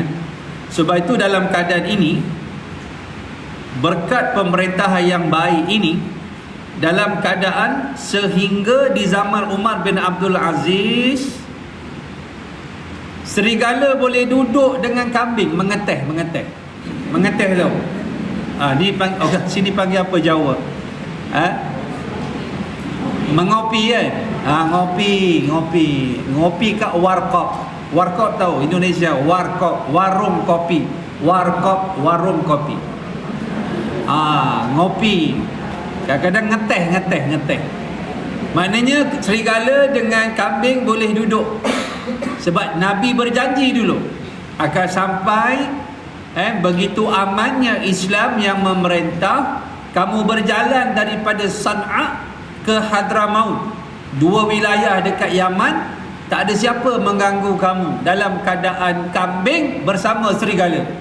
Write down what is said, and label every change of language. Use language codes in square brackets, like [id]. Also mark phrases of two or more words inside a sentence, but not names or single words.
[ms] Sebab itu dalam keadaan ini, berkat pemerintahan yang baik ini, dalam keadaan sehingga di zaman Umar bin Abdul Aziz, serigala boleh duduk dengan kambing mengeteh tau. Sini panggil apa Jawa? Mengopi kan? Ngopi kat warkop tahu Indonesia, warkop, warung kopi. Warkop, warung kopi. Ngopi. Kadang-kadang ngeteh. Maknanya serigala dengan kambing boleh duduk. Sebab Nabi berjanji dulu akan sampai begitu amannya Islam yang memerintah, kamu berjalan daripada San'a ke Hadramaut, 2 wilayah dekat Yaman, tak ada siapa mengganggu kamu dalam keadaan kambing bersama serigala.